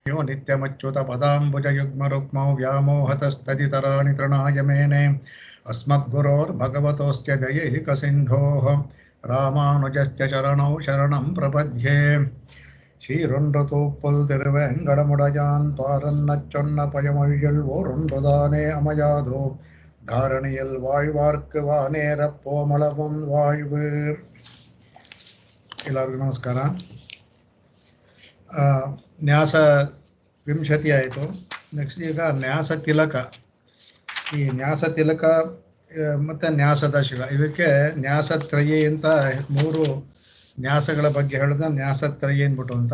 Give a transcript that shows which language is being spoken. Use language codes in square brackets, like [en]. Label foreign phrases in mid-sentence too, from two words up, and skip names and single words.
[sa] यो नित्यमच्युतपदाम्बुजयुग्मरुक्मौ व्यामोहतस्तदितराणि तृणाय मेने अस्मद्गुरोर्भगवतोऽस्य दयैकसिन्धोः रामानुजस्य चरणौ शरणं प्रपद्ये [ta] சீரொன்றுதூப்புல் திருவேங்கடமுடையான் பாரன்னச் சொன்ன பயமொழிகள் ஓரொன்றுதானே அமையாதோ தாரணியில் வாழ்வார்க்கு வானேரப் போமளவும் வாழ்வு. [kn] ಎಲ್ಲರಿಗೂ ನಮಸ್ಕಾರ. ನ್ಯಾಸ ವಿಂಶತಿ ಆಯಿತು. ನೆಕ್ಸ್ಟ್ ಈಗ ನ್ಯಾಸ ತಿಲಕ. ಈ ನ್ಯಾಸ ತಿಲಕ ಮತ್ತು ನ್ಯಾಸ ದಶಕ, ಇವಕ್ಕೆ ನ್ಯಾಸತ್ರಯಿ ಅಂತ ಮೂರು ನ್ಯಾಸಗಳ ಬಗ್ಗೆ ಹೇಳಿದ ನ್ಯಾಸತ್ರಯಿ ಅಂದ್ಬಿಟ್ಟು ಅಂತ.